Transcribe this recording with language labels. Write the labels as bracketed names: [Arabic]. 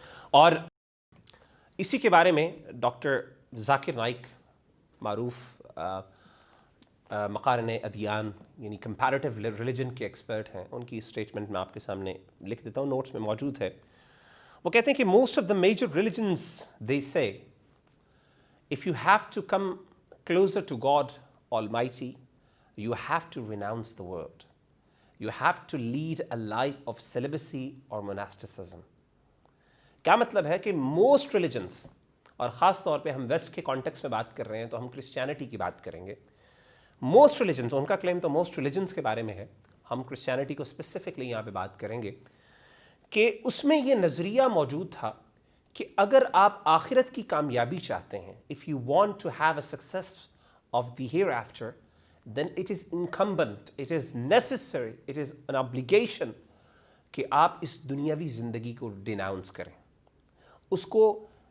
[Urdu] اور اسی کے بارے میں ڈاکٹر ذاکر نائک, معروف مقارن ادیان یعنی کمپیریٹو ریلیجن کے ایکسپرٹ ہیں, ان کی اسٹیٹمنٹ میں آپ کے سامنے لکھ دیتا ہوں, نوٹس میں موجود ہے. وہ کہتے ہیں کہ [English] Most of the major religions they say if you have to come closer to God Almighty, you have to renounce the world. You have to lead a life of celibacy or monasticism. [Urdu] کیا مطلب ہے کہ موسٹ ریلیجنس, اور خاص طور پہ ہم ویسٹ کے کانٹیکس میں بات کر رہے ہیں تو ہم کرسچینٹی کی بات کریں گے. موسٹ ریلیجنس, ان کا کلیم تو موسٹ ریلیجنس کے بارے میں ہے, ہم کرسچینٹی کو اسپیسیفکلی یہاں پہ بات کریں گے, کہ اس میں یہ نظریہ موجود تھا کہ اگر آپ آخرت کی کامیابی چاہتے ہیں, [English] if you want to have a success of the hereafter, then it is incumbent, it is necessary, it is an obligation [Urdu] کہ آپ اس دنیاوی زندگی کو ڈیناؤنس کریں, اس کو